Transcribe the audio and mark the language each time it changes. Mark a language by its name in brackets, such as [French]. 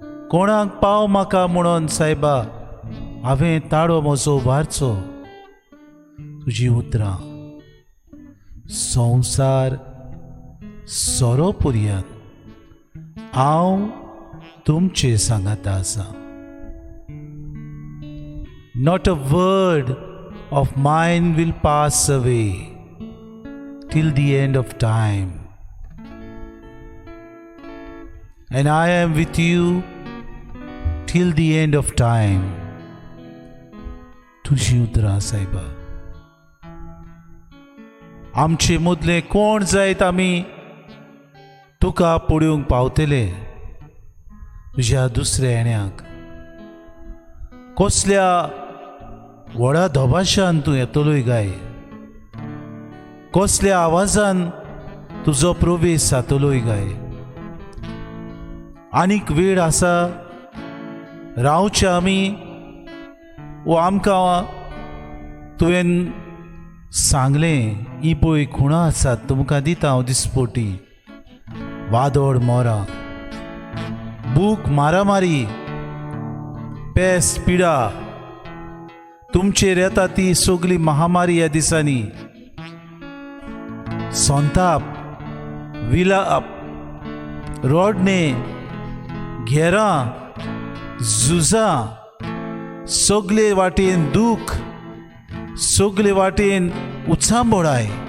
[Konkani] कोणाक पाव म्हाका म्हणून सायबा हांवें ताळो म्हजो उबारचो? तुजी उतरां संवसार सोरो पुरयात हांव तुमचे सांगाता आसा. [English] Not a word of mine will pass away till the end of time. And I am with you till the end of time. [Konkani] तुझी उतरां सायबा. आमचे मदले कोण जायत आमी तुका पळोवंक पावतले तुज्या दुसऱ्या येण्याक. कसल्या व्हडा धोबाशान तूं येतलोय गाय. कसल्या आवाजान तुजो प्रवेश जातलोय गाय. आनीक वेळ आसा रावचे आमी, वो आमकां तुवें सांगलें ही पळय खुणां आसात तुमकां दिता हांव दिसपोटी. वादळ मोरां, बूक मारामारी, पेस्त पिडा तुमचेर येता ती सगळी महामारी ह्या दिसांनी. संताप, विलाप, रोडणे, घेरां, झुजां, सगळे वाटेन दूख, सगळे वाटेन उत्सांबोळाय.